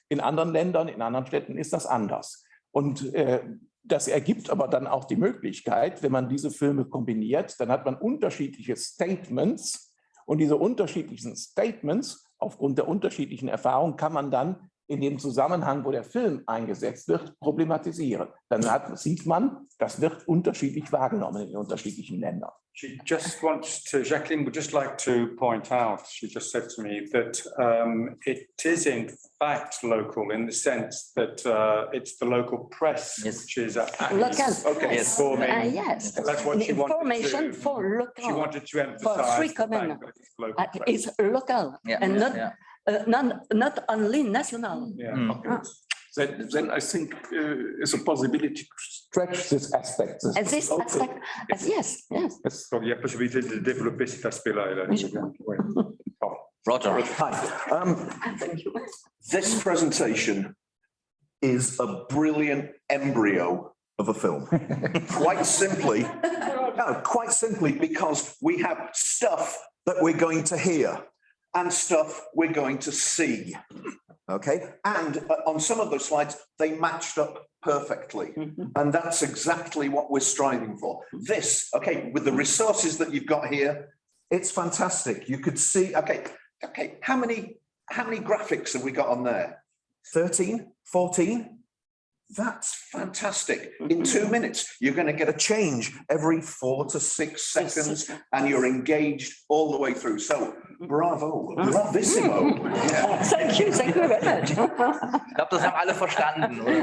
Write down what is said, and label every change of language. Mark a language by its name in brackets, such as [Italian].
[German] In anderen Ländern, in anderen Städten ist das anders. Und das ergibt aber dann auch die Möglichkeit, wenn man diese Filme kombiniert, dann hat man unterschiedliche Statements, und diese unterschiedlichen Statements, aufgrund der unterschiedlichen Erfahrungen, kann man dann in dem Zusammenhang, wo der Film eingesetzt wird, problematisieren. Dann sieht man, das wird unterschiedlich wahrgenommen in den unterschiedlichen Ländern. [English] Jacqueline would just like to point out, she just said to me that it is in fact local in the sense that it's the local press which is local. Okay. Yes. Yes. That's what she information wanted to, for local. She wanted to emphasize for free common. It's local and not only national. Yeah. Okay. Then I think it's a possibility to stretch this aspect. This aspect, yes. [French] Donc il y a possibilité de développer cet aspect-là. [English] Roger. Hi. This presentation is a brilliant embryo of a film. Quite simply because we have stuff that we're going to hear. and stuff we're going to see. Okay, and on some of those slides, they matched up perfectly. And that's exactly what we're striving for. This, okay, with the resources that you've got here, it's fantastic. You could see, okay, how many graphics have we got on there? 13, 14? That's fantastic. In 2 minutes, you're going to get a change every 4 to 6 seconds, and you're engaged all the way through. So, bravo, bravissimo. Yeah. Thank you very much. [German] Ich glaube, das haben alle verstanden.